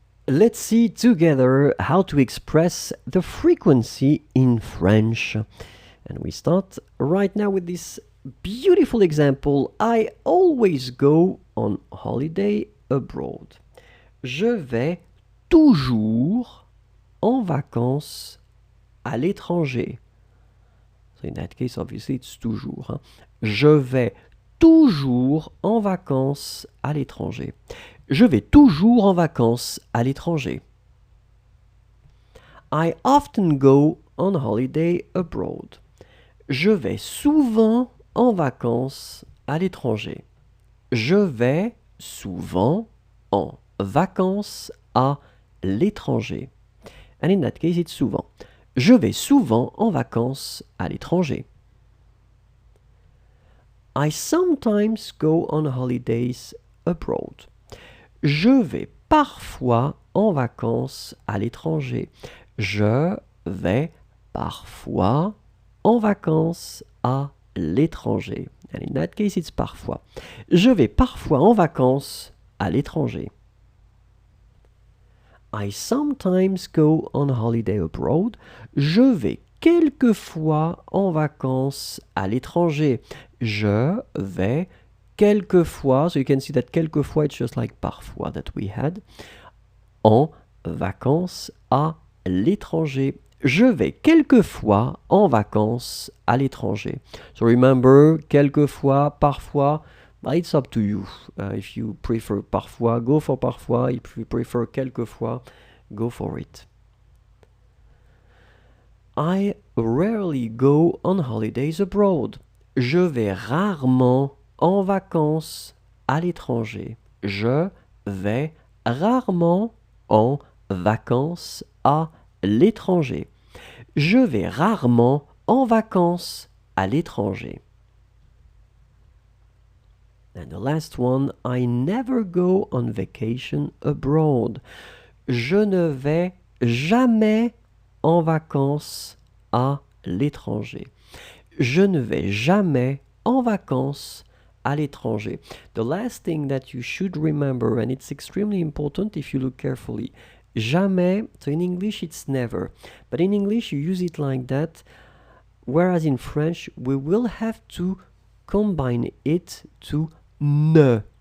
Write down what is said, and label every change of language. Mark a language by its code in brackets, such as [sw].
[en] let's see together how to express the frequency in French. And we start right now with this beautiful example. I always go on holiday abroad. [fr] Je vais toujours en vacances à l'étranger. [en] So in that case, obviously, it's toujours. Hein? [fr] Je vais toujours en vacances à l'étranger. Je vais toujours en vacances à l'étranger. [en] I often go on holiday abroad. [fr] Je vais souvent en vacances à l'étranger. Je vais souvent en vacances à l'étranger. [en] And in that case, it's souvent. [fr] Je vais souvent en vacances à l'étranger. [en] I sometimes go on holidays abroad. [fr] Je vais parfois en vacances à l'étranger. Je vais parfois en vacances à l'étranger. [en] And in that case, it's parfois. [fr] Je vais parfois en vacances à l'étranger. [en] I sometimes go on holiday abroad. [fr] Je vais quelquefois en vacances à l'étranger. Je vais quelquefois, [en] so you can see that quelquefois it's just like parfois that we had, [fr] en vacances à l'étranger. Je vais quelquefois en vacances à l'étranger. [en] So remember, quelquefois, parfois, it's up to you. If you prefer parfois, go for parfois. If you prefer quelquefois, go for it. I rarely go on holidays abroad. [fr] Je vais rarement en vacances à l'étranger. Je vais rarement en vacances à l'étranger. Je vais rarement en vacances à l'étranger. [en] And the last one, I never go on vacation abroad. [fr] Je ne vais jamais en vacances à l'étranger. Je ne vais jamais en vacances à l'étranger. [en] The last thing that you should remember, and it's extremely important if you look carefully, jamais, so in English it's never, but in English you use it like that, whereas in French we will have to combine it to ne.